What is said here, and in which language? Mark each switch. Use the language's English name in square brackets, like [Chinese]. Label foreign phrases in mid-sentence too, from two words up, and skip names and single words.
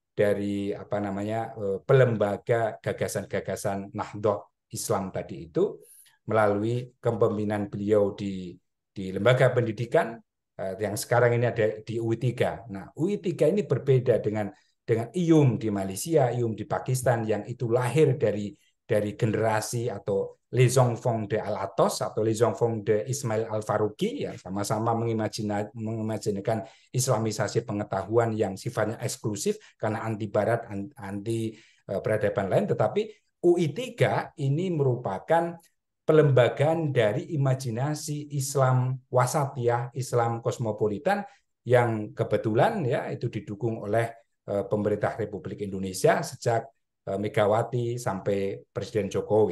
[Indonesian] pelembaga gagasan-gagasan Nahdlatul Islam tadi itu melalui kepemimpinan beliau di lembaga pendidikan yang sekarang ini ada di UI3. Nah, UI3 ini berbeda dengan IUM di Malaysia, IUM di Pakistan, yang itu lahir dari generasi atau [French] Les Enfants de [Indonesian] Al-Atos atau [French] Les Enfants de [Indonesian] Ismail Al-Faruqi, ya, sama-sama mengimajinkan islamisasi pengetahuan yang sifatnya eksklusif karena anti barat, anti peradaban lain. Tetapi UI3 ini merupakan pelembagaan dari imajinasi Islam wasatiyah, Islam kosmopolitan, yang kebetulan ya itu didukung oleh pemerintah Republik Indonesia sejak Megawati sampai Presiden Jokowi.